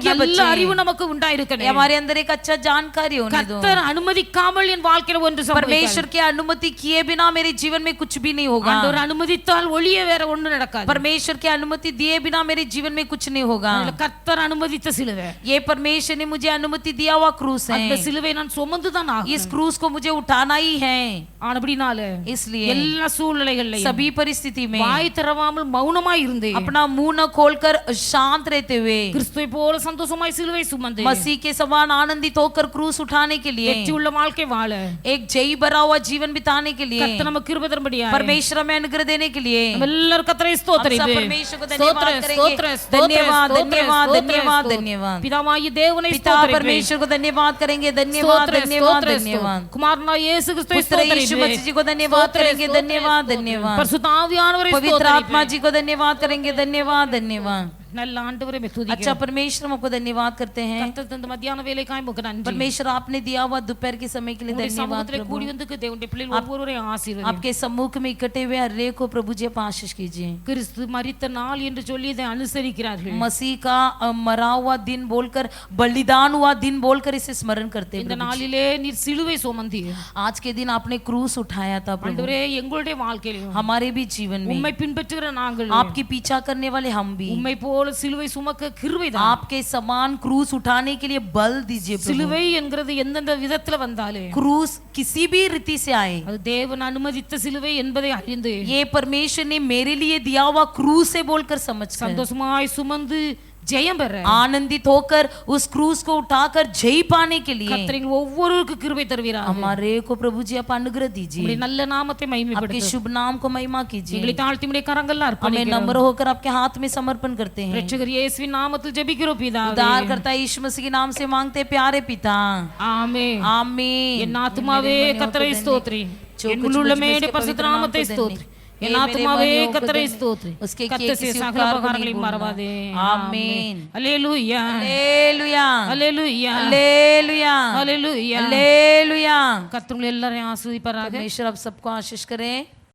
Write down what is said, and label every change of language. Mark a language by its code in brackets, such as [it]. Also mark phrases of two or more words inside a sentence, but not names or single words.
[ta] நல்ல அறிவு [hi] बच्चे, [ta] நமக்கு உண்டாயிருக்கணும். [hi] हमारे अंदर एक अच्छा जानकारी होने दो। [ta] கர்த்தர் அனுமதிக்காமல் என் வாழ்க்கையில ஒன்று [hi] परमेश्वर [ta] சம்பவிக்காது. [hi] की अनुमति किए बिना मेरे जीवन में कुछ भी नहीं होगा। [ta] ஆண்டவர் அனுமதித்தால் ஒளிய வேற ஒண்ணு நடக்காது. [hi] परमेश्वर की अनुमति दिए बिना मेरे जीवन में कुछ नहीं होगा। [ta] அதுல கர்த்தர் அனுமதித்த சிலுவை, [hi] ये परमेश्वर ने मुझे अनुमति दिया हुआ क्रूस [ta] அந்த [hi] है, [ta] சிலுவை நான் சுமந்து தான் ஆகணும். [hi] इस क्रूस को मुझे उठाना ही है। [ta] ஆனபடினால [hi] इसलिए [ta] எல்லா சூழ்நிலைகளிலும் [hi] सभी परिस्थिति में [ta] வாய் திறவாமல் மௌனமாய் இருந்து [hi] अपना मुंह न खोलकर शांत रहते हुए [ta] கிறிஸ்துவை போல சந்தோஷமாய் சிலுவை சுமந்து [hi] मसीह के समान आनंदित होकर क्रूस उठाने के लिए [ta] வெற்றி உள்ள வாழ்க்கை வாழ [hi] एक जय भरा हुआ जीवन बिताने के लिए [ta] கர்த்தர் நமக்கு கிருபை தரும்படியாக [hi] परमेश्वर हमें अनुग्रह देने के लिए [ta] நம்ம எல்லாரும் கர்த்தரை [hi] हम सब [ta] ஸ்தோத்திரிப்போம். [hi] परमेश्वर को धन्यवाद [ta] ஸ்தோத்திரம், [hi] करेंगे। [ta] ஸ்தோத்திரம், [hi] धन्यवाद [ta] ஸ்தோத்திரம், [hi] धन्यवाद [ta] ஸ்தோத்திரம், [hi] धन्यवाद [ta] ஸ்தோத்திரம். [hi] धन्यवाद। [ta] பிதாவாகிய தேவனை [hi] पिता [ta] ஸ்தோத்திரிப்போம். [hi] परमेश्वर को धन्यवाद करेंगे, धन्यवाद [ta] ஸ்தோத்திரம், [hi] धन्यवाद [ta] ஸ்தோத்திரம், [hi] धन्यवाद। [ta] குமாரனாகிய இயேசு கிறிஸ்துவை [hi] पुत्र यीशु [ta] ஸ்தோத்திரிப்போம். [hi] मसीह जी को धन्यवाद करेंगे, धन्यवाद धन्यवाद। [ta] பரிசுத்த ஆவியானவரை [hi] पवित्र आत्मा [ta] ஸ்தோத்திரிப்போம். [hi] जी को धन्यवाद करेंगे, धन्यवाद धन्यवाद। [ta] நல்ல ஆண்டவரை துதிக்கிறோம். [hi] अच्छा परमेश्वर हम आपको धन्यवाद करते हैं। [ta] கர்த்தர் தந்த மத்தியான வேலைக்காய் உமக்கு நன்றி. [hi] परमेश्वर आपने दिया हुआ दोपहर के समय के लिए [ta] உம்முடைய [hi] धन्यवाद [ta] சமூகத்திலே [hi] प्रभु। [ta] கூடி வந்து தேவனுடைய பிள்ளைகள் ஒவ்வொருவரையும் ஆசீர்வதியும். [hi] आपके सम्मुख में इकट्ठे हुए हर एक को प्रभु जी आप आशीष कीजिए। [ta] கிறிஸ்து மரித்த நாள் என்று சொல்லி இதை அனுசரிக்கிறார்கள். [hi] मसीह का मरा हुआ दिन बोलकर, बलिदान हुआ दिन बोलकर इसे स्मरण करते हैं [ta] இந்த [hi] प्रभु जी। [ta] நாளிலே நீர் சிலுவை சுமந்தீர். [hi] आज के दिन आपने क्रूस उठाया था प्रभु। [ta] ஆண்டவரே எங்களுடைய வாழ்க்கையிலும் [hi] हमारे भी जीवन में [ta] உம்மை பின்பற்றுகிற நாங்கள் [hi] आपकी पीछा करने वाले हम भी [ta] உம்மை போல சிலுவை சுமக்க கிருபை தான். [hi] आपके समान क्रूस उठाने के लिए बल दीजिए प्रभु। [ta] சிலுவை என்கிறது எந்தெந்த விதத்துல வந்தாலே [hi] क्रूस किसी भी रीति से आए, [ta] அது தேவன் அனுமதித்த சிலுவை என்பதை அறிந்து [hi] ये परमेश्वर ने मेरे लिए दिया हुआ क्रूस से बोलकर समझ [ta] சந்தோஷமாய் சுமந்து ஜெயம் பெற [hi] आनंदित होकर उस क्रूस को उठाकर जय पाने के लिए [ta] கர்த்தர் ஒவ்வொருவருக்கும் கிருபை தருவீராக. [hi] हमारे को प्रभु जी आप अनुग्रह दीजिए। [ta] உம்முடைய நல்ல நாமத்தை [hi] आपके [ta] மகிமைப்படுத்தும். [hi] शुभ नाम को महिमा कीजिए। [ta] எங்களை தாழ்த்தி உம்முடைய கரங்கள்ல [hi] हमें [ta] அர்ப்பணிக்கிறோம். [hi] नम्र होकर आपके हाथ में समर्पण करते हैं। [ta] இரட்சகர் இயேசுவின் நாமத்தில் ஜெபிக்கிறோம் பிதாவே. [hi] उद्धारकर्ता यीशु मसीह के नाम से मांगते हैं, प्यारे पिता, [ta] ஆமென். [hi] आमीन। [ta] என் ஆத்துமாவே கர்த்தரை ஸ்தோத்திரி, என் உள்ளமே பரிசுத்த நாமத்தை ஸ்தோத்திரி, என் ஆத்துமாவே கர்த்தரை ஸ்தோத்திரி, [hi] उसके [ta] கர்த்தர் செய்த சகல உபகாரங்களையும் மறவாதே. [hi] आमीन। [ta] அல்லேலூயா, [hi] हालेलुया [ta] அல்லேலூயா, [hi] हालेलुया [ta] அல்லேலூயா. [hi] हालेलुया। [ta] கர்த்தர் உங்களை எல்லாரையும் ஆசீர்வதிப்பாராக. [hi] परमेश्वर आप सबको आशीष करें।